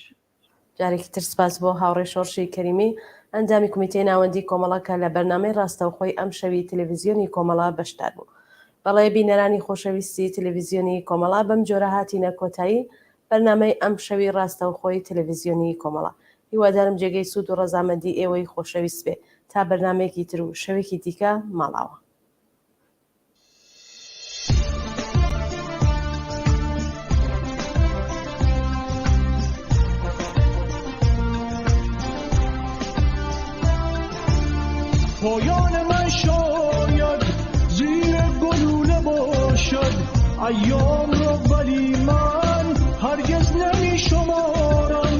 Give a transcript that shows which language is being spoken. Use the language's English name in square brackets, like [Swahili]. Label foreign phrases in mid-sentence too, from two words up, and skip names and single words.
[Central Kurdish] جارێکی تر سپاس بۆ هاوڕێ شۆڕشی کەریمی، ئەنجامی کمیتەی ناوەندی کۆمەڵەکە لە بەرنامەی ڕاستەوخۆی ئەم شەوی تەلەڤیزیۆنی کۆمەڵە بەشدار بوو. بەڵێ بینەرانی خۆشەویستی تەلەڤیزیۆنی کۆمەڵە بەم جۆرە هاتینە کۆتایی بەرنامەی ئەم شەوی ڕاستەوخۆی تەلەڤیزیۆنی کۆمەڵە. هیوادارم جێگەی سوود و ڕەزامەندی ئێوەی خۆشەویست بێ تا بەرنامەیەکی تر و شەوێکی دیکە ماڵاوە. [Persian] پایان من شاید زیر گلوله باشد ایام را، ولی من هرگز نمی شمارم.